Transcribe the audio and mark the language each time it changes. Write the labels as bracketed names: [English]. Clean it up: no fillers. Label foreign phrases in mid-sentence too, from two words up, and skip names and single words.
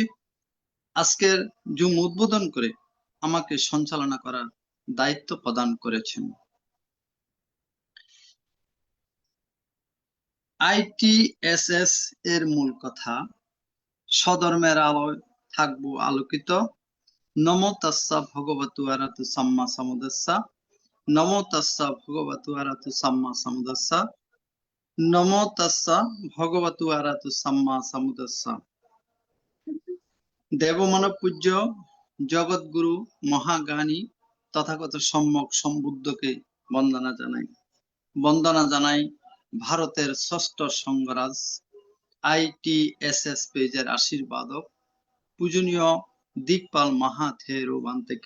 [Bangla] আজকের জুম উদ্বোধন করে আমাকে সঞ্চালনা করার দায়িত্ব প্রদান করেছেন। আইটিএসএস এর মূল কথা, স্বধর্মের আলোয় থাকবো আলোকিত। [Pali] নমো তাস্সা ভগবতু আরাতু সাম্মা সাম্বুদ্দাস্সা। নমো তাস্সা ভগবতু আরাতু সাম্মা সাম্বুদ্দাস্সা। নমো তাস্সা ভগবতু আরাতু সাম্মা সাম্বুদ্দাস্সা। [Bangla] দেবমানব পূজ্য জগৎগুরু মহাজ্ঞানী তথাগত সম্যক সম্বুদ্ধকে বন্দনা জানাই। বন্দনা জানাই ভারতের ষষ্ঠ সংঘরাজ আইটিএসএস পেজের আশীর্বাদক পূজনীয় দিকপাল মহাথেরো বান্তেকে।